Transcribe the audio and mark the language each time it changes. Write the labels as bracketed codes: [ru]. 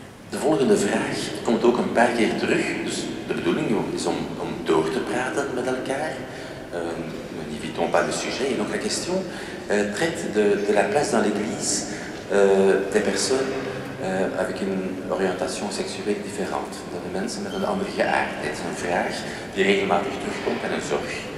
[nl] De volgende vraag komt ook een paar keer terug. Dus de bedoeling is om door te praten met elkaar. [fr] Nous n'évitons pas le sujet. Et donc la question traite de la place dans l'Église des personnes avec une orientation seksueel différente. [nl] Dat de mensen met een andere geaardheid. Een vraag die regelmatig terugkomt en een zorg.